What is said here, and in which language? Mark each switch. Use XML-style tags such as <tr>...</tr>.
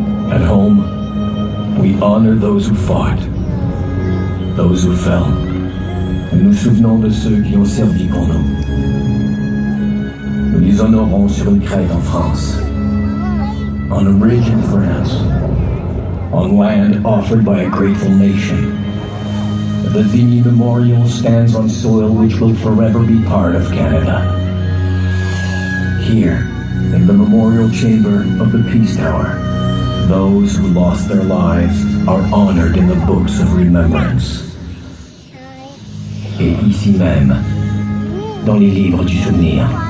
<en>At home, we honor those who fought, those who fell.</en> <fr>Nous nous souvenons de ceux qui ont servi pour nous. Nous les honorons sur une crête en France,</fr> <en>on a ridge in France, on land offered by a grateful nation. The Vimy Memorial stands on soil which will forever be part of Canada. Here, in the memorial chamber of the Peace Tower, those who lost their lives are honored in the books of remembrance.</en> <fr>Et ici même, dans les livres du souvenir.</fr>